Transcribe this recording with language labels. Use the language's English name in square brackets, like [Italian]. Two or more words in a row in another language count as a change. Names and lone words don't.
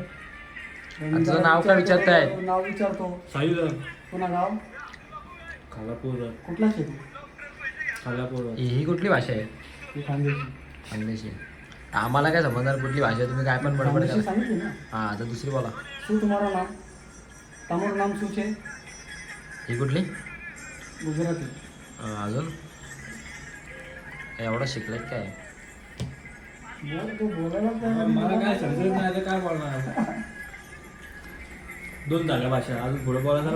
[Marathi] तुझं नाव काय विचारताय? नाव विचारतो. साहिल पुन्हा गाव खालापूर. कुठला शे? खालापूर. ही कुठली भाषा आहे? ती खानदेशी. खानदेशी. आम्हाला काय समजणार कुठली भाषा, तुम्ही काय पण बडबड खानदेशी करा. सांगितली ना. हां आता दुसरी बोला. [Gujarati] શું તમારું નામ? તમારું નામ શું છે? [Marathi] ही कुठली? [Gujarati] ગુજરાતી. [Marathi] अजून एवढं शिकलेत काय? बोल तू बोलायला काय? मला काय समजत नाही, आता काय बोलणार. 2 झाल्या भाषा, अजून पुढे बोला जरा.